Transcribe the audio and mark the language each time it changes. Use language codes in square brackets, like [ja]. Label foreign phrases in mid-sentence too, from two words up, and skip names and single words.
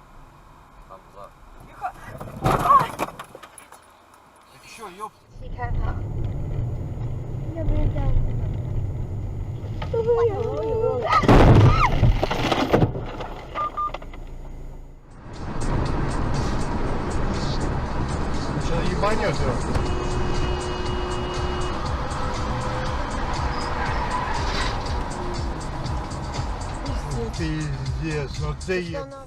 [ru] Там за... Тихо! Ты чё, ёпт? [zh] 你看他，要不要这样子？ [ru] Сейчас ебанет его. Пиздец, ну ты е...